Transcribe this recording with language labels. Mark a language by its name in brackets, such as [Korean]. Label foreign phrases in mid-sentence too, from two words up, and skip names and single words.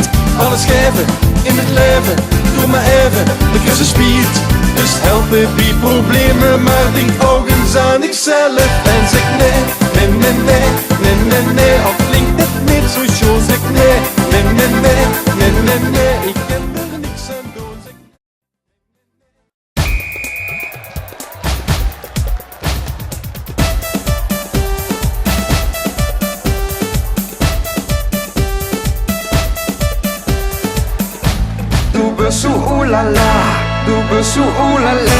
[Dutch] Alles geven in het leven, doe maar even, de kruis spiert. Dus help me bij problemen, maar denk ook eens aan ikzelf. En zeg nee, nee, nee, nee, nee, nee, nee. Of klinkt het niet zo schoon, zeg nee, nee, nee, nee, nee, nee, nee. Ik kan er niks aan doen, zeg [German] Du bist so [French] oh la la, [German] du bist so [French] oh la la.